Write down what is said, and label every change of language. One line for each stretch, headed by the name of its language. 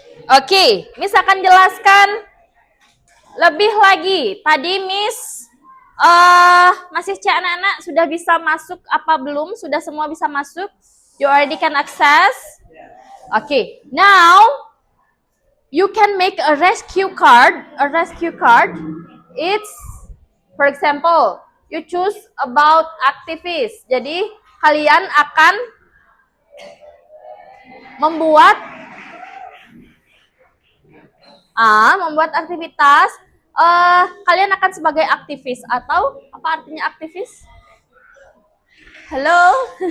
Indonesian: Oke, Miss akan jelaskan lebih lagi. Tadi Miss masih cek anak-anak sudah bisa masuk apa belum? Sudah semua bisa masuk?
English: You already can access? Okay, now you can make a rescue card. A rescue card, it's, for example, you choose about activist.
Indonesian: Jadi kalian akan membuat aktivitas. Kalian akan sebagai aktivis atau apa artinya aktivis? Halo.